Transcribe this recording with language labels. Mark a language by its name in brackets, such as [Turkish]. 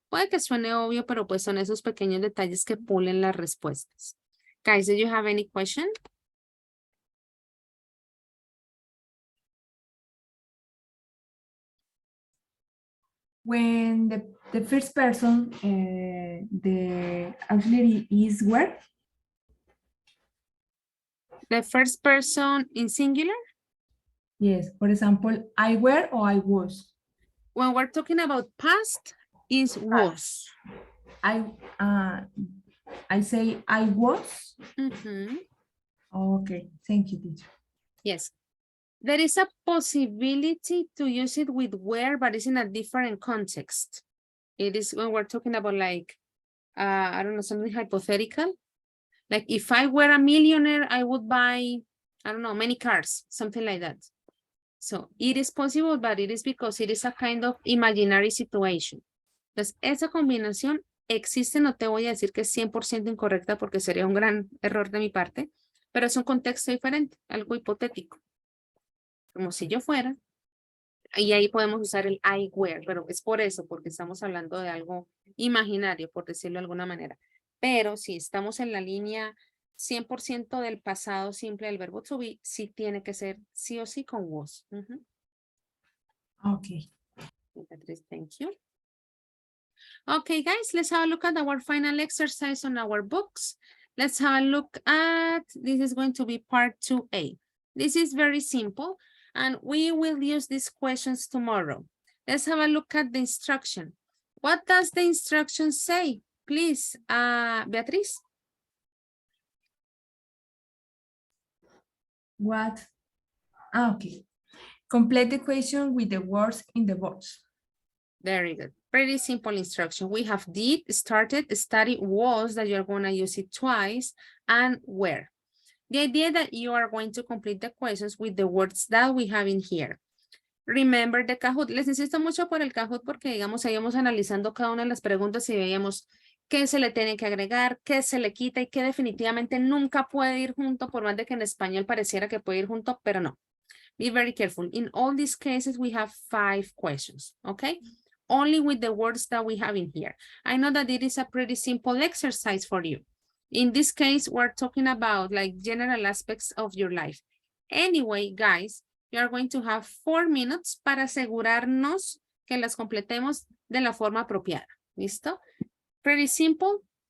[Spanish] Puede que suene obvio, pero pues son esos pequeños detalles que pulen las respuestas. [English] Guys, do you have any question? When the first person, the auxiliary is where? The first person in singular? Yes, for example, I were or I was. When we're talking about past, is was. I say I was. Okay, thank you, teacher. Yes. There is a possibility to use it with where, but it's in a different context. It is when we're talking about like, I don't know, something hypothetical. Like if I were a millionaire, I would buy, I don't know, many cars, something like that. So it is possible, but it is because it is a kind of imaginary situation. [Spanish] Entonces, esa combinación existe, no te voy a decir que es 100% incorrecta porque sería un gran error de mi parte, pero es un contexto diferente, algo hipotético. Como si yo fuera, y ahí podemos usar el [English] I were, [Spanish] pero es por eso, porque estamos hablando de algo imaginario, por decirlo de alguna manera. Pero si estamos en la línea 100% del pasado simple del verbo to be, sí tiene que ser sí o sí con was. [English] Okay. Beatriz, thank you. Okay, guys, let's have a look at our final exercise on our books. Let's have a look at, this is going to be part 2A. This is very simple, and we will use these questions tomorrow. Let's have a look at the instruction. What does the instruction say? Please, Beatriz. What? Okay. Complete the question with the words in the box. Very good. Pretty simple instruction. We have did, started, study, was, that you're going to use it twice, and where. The idea that you are going to complete the questions with the words that we have in here. Remember the Kahoot. [Spanish] Les insisto mucho por el Kahoot porque, digamos, ahí vamos analizando cada una de las preguntas y veíamos qué se le tiene que agregar, qué se le quita y qué definitivamente nunca puede ir junto, por más de que en español pareciera que puede ir junto, pero no. [English] Be very careful. In all these cases, we have 5 questions, okay? Only with the words that we have in here. I know that it is a pretty simple exercise for you. In this case, we're talking about like general aspects of your life. Anyway, guys, you are going to have 4 minutes [Spanish] para asegurarnos que las completemos de la forma apropiada. ¿Listo? [English] Pretty simple.